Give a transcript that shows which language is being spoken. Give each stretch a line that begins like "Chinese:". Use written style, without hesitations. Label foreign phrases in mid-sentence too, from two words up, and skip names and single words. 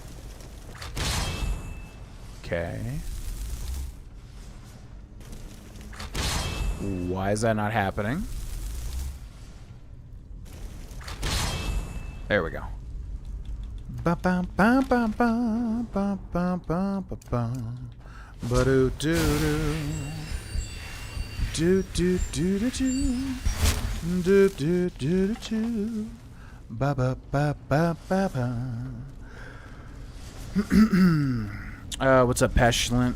English: Okay. Why is that not happening? There we go. Ba ba ba ba ba ba ba ba ba ba ba do do do do do do do do do do ba ba ba ba ba ba. What's up, Pestilent?